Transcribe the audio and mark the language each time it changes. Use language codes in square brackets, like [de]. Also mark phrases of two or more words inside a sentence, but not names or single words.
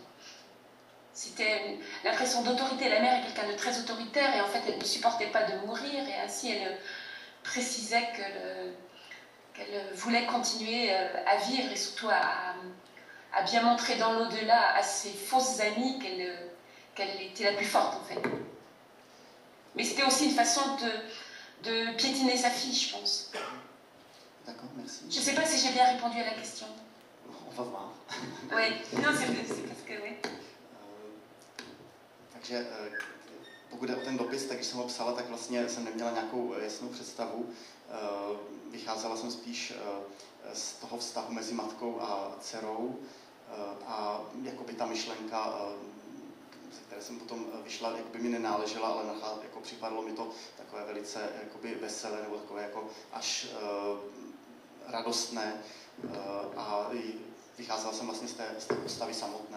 [fr] C'était l'impression d'autorité. La mère est quelqu'un de très autoritaire et en fait elle ne supportait pas de mourir et ainsi elle précisait qu'elle voulait continuer à vivre et surtout à bien montrer dans l'au-delà à ses fausses amies qu'elle était la plus forte en fait. Mais c'était aussi une façon de piétiner sa fille, je pense. D'accord, merci. Je ne sais pas si j'ai bien répondu à la question. On va voir. Oui, non, c'est parce que oui. [cs] Takže pokud je o ten dopis, tak když jsem ho psala, tak vlastně jsem neměla nějakou jasnou představu. Vycházela jsem spíš z toho vztahu mezi matkou a dcerou a jakoby ta myšlenka, ze které jsem potom vyšla, jakoby mi nenáležela, ale jako připadlo mi to takové velice jakoby veselé nebo takové jako až radostné a vycházela jsem vlastně z té postavy samotné.